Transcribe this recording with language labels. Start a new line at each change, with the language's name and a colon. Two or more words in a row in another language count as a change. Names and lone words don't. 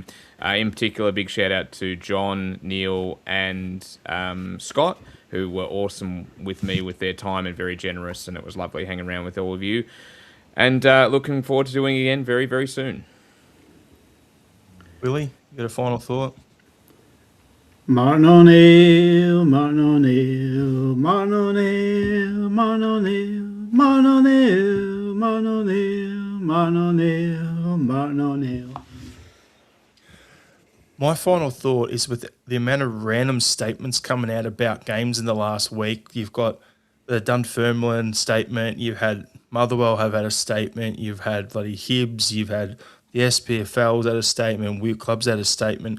English: In particular, big shout out to John, Neil, and Scott, who were awesome with me with their time and very generous, and it was lovely hanging around with all of you. And looking forward to doing it again very, very soon. Willie, you got a final thought? Martin O'Neill, Martin O'Neill, Martin O'Neill, Martin O'Neill, Martin O'Neill, Martin O'Neill, Martin O'Neill, Martin O'Neill. My final thought is with the amount of random statements coming out about games in the last week. You've got the Dunfermline statement, you've had Motherwell have had a statement, you've had bloody Hibs, you've had the SPFL's had a statement, Weird Club's had a statement.